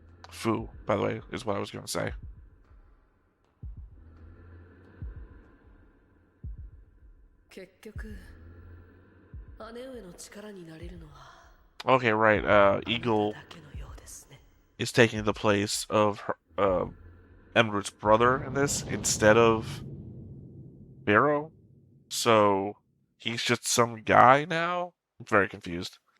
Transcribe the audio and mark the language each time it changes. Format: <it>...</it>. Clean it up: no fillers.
<en>Fu, by the way, is what I was going to say.</en> <ja>結局、姉上の力になれるのは。</ja> <en>Okay, right. Eagle is taking the place of Emerald's brother in this instead of Barrow. So he's just some guy now? I'm very confused.</en>